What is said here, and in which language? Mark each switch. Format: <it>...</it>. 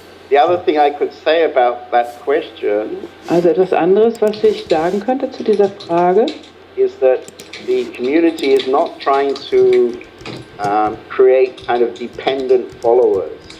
<en>The other thing I could say about that question</en> <de>Also etwas anderes, was ich sagen könnte zu dieser Frage,</de> <en>is that the community is not trying to create kind of dependent followers.</en>